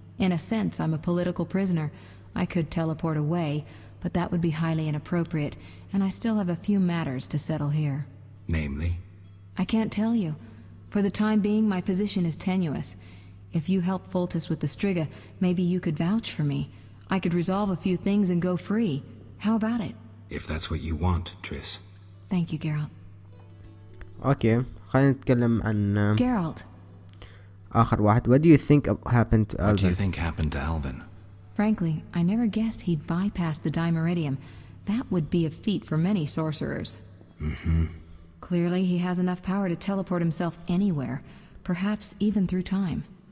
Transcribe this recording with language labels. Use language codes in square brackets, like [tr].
[en] In a sense, I'm a political prisoner. I could teleport away, but that would be highly inappropriate, and I still have a few matters to settle here. Namely? I can't tell you. For the time being, my position is tenuous. If you help Fولتيست with the Striga, maybe you could vouch for me. I could resolve a few things and go free. How about it? If that's what you want, Triss. Thank you, Geralt. [ar] Okay, خلينا نتكلم عن [en] Geralt. [ar] آخر واحد. [en] What do you think happened to Alvin? What do you think happened to Alvin? Frankly, I never guessed he'd bypass the Dimeridium. That would be a feat for many sorcerers. Clearly, he has enough power to teleport himself anywhere, perhaps even through time.